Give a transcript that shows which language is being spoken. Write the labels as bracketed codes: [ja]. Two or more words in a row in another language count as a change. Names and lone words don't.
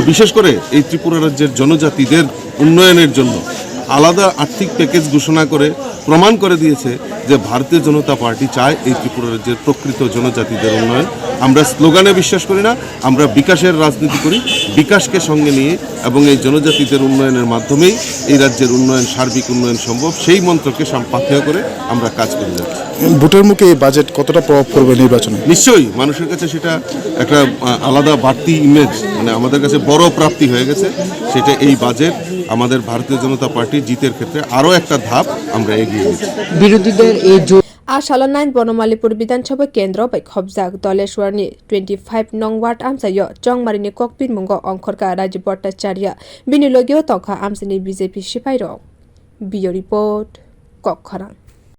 [bn] বিশেষ করে এই ত্রিপুরা রাজ্যের জনজাতিদের উন্নয়নের জন্য আলাদা আর্থিক প্যাকেজ ঘোষণা করে প্রমাণ করে দিয়েছে যে ভারতীয় জনতা পার্টি চায় এই ত্রিপুরা রাজ্যের প্রকৃত জনজাতিদের উন্নয়ন আমরা স্লোগানে বিশ্বাস করি না আমরা বিকাশের রাজনীতি করি বিকাশকে সঙ্গে নিয়ে এবং এই জনজাতিদের উন্নয়নের মাধ্যমেই এই রাজ্যের উন্নয়ন সার্বিক উন্নয়ন সম্ভব সেই মন্ত্রকে পাথেয় করে আমরা কাজ করে যাচ্ছি ভোটের মুখে এই বাজেট কতটা প্রভাব পড়বে নির্বাচনে নিশ্চয়ই মানুষের কাছে সেটা একটা আলাদা বাড়তি ইমেজ মানে আমাদের কাছে বড় প্রাপ্তি হয়ে গেছে সেটা এই বাজেট আমাদের ভারতীয় জনতা পার্টি জিতের ক্ষেত্রে আরো একটা ধাপ আমরা এগিয়ে গেছি বিরোধীদের এই [trp] Salo 9 bonomalipur bidhansabha kendra bai khobjak Dhaleshwar ni 25 nong ward amchaio chongmarini kokpirmungo ongkhorkha Rajib Bhattacharya bini logi tongkha amchaini BJP siphai rok. Bio report kokpirmungo.